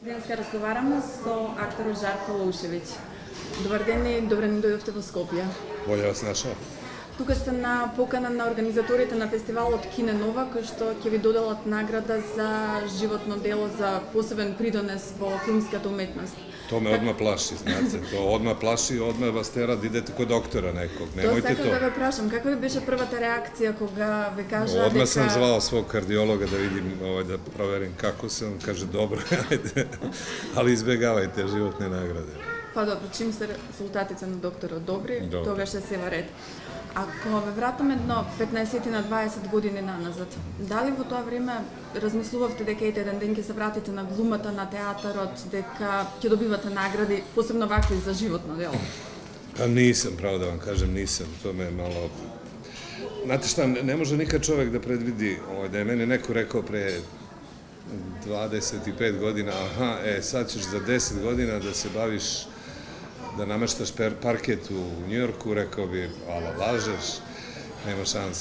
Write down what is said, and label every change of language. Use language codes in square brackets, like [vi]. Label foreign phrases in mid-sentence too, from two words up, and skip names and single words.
[mk] Денеска разговараме со акторот Жарко Лоушевиќ. Добар ден и добре ни дојдовте во Скопје. [sr] Bolje vas našao. [mk] Тука сте на покана на организаторите на фестивалот Кине Нова, кој што ќе ви доделат награда за животно дело за посебен придонес во филмската уметност. [sr] To me odmah plaši, znate, to odmah plaši i odmah vas tera da idete kod doktora nekog, [mk] Тоа [sr] nemojte [mk] сакам [sr] to. [mk] да ве прашам, каква ви беше првата реакција кога ве кажа [sr] Odmah sam [mk] дека [sr] zvao svog kardiologa da vidim, da proverim kako sam, kaže dobro, ajde, ali izbjegavajte životne nagrade. [mk] Па добро, чим се резултатите на докторот добри, Добро. тогаш ќе се варед. Ако ве вратам едно 15 на 20 години наназад, дали во тоа време размислувавте дека еден ден ќе се вратите на глумата, на театарот, дека ќе добивате награди, посебно вакви за животно дело? [sr] Pa nisam, pravo da vam kažem, nisam, to me malo... Znate šta, ne može nikad čovjek da predvidi, da je meni neko rekao pre 25 godina, aha, sad ćeš za 10 godina da se baviš, da nameštaš parket u Njujorku, rekao bi, ala, lažeš, nema šanse.